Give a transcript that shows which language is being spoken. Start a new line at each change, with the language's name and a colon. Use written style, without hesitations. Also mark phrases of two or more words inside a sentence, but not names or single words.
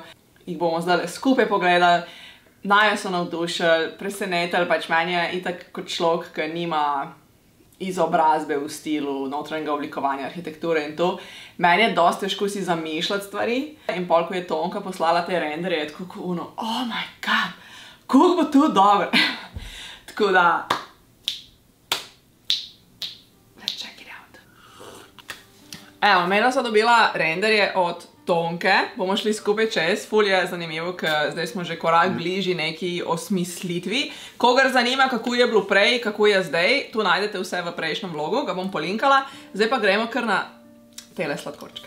Slovenian: Jih bomo zdaj skupaj pogledali. Naju so navdušili, presenetili, pač meni je itak kot človek, ki nima izobrazbe v stilu notranjega oblikovanja arhitekture in to. Meni je dosti težko si zamišljati stvari in pol, ko je Tonka poslala te renderje, je tako ono,
English: oh my god,
Slovenian: kako bo to dobro. Tako da,
English: let's check it out.
Slovenian: Evo, mena so dobila renderje od Tonke, bomo šli skupaj čez, ful je zanimivo, ker zdaj smo že korak bližji neki osmislitvi. Kogar zanima, kako je bilo prej, kako je zdaj, tu najdete vse v prejšnjem vlogu, ga bom polinkala. Zdaj pa gremo kar na tele sladkorčke.